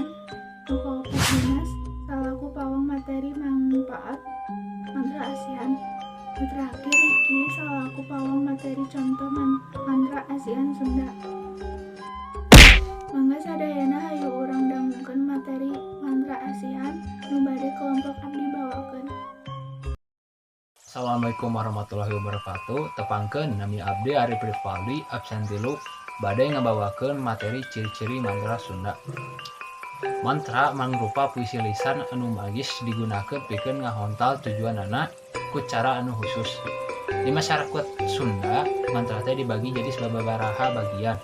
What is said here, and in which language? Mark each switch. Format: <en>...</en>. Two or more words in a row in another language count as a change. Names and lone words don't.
<su>Nu kaopat Dinas salaku pawang materi manfaat mantra asihan. Nu terakhir Riki salaku pawang materi contoh mantra asihan Sunda. Mangga sadayana hayu urang dangukeun materi mantra asihan nu bade kelompok abdi bawakeun.</su> <ar>السلام عليكم ورحمة الله وبركاته.</ar> <su>Tepangkeun nami abdi Arif Rifaldi, absen 3, bade ngabawakeun materi ciri-ciri mantra Sunda. Mantra mangrupa puisi lisan anu magis digunakeun pikeun ngahontal tujuanana ku cara anu khusus. Di masyarakat Sunda, mantra teh dibagi jadi sababaraha bagian.</su>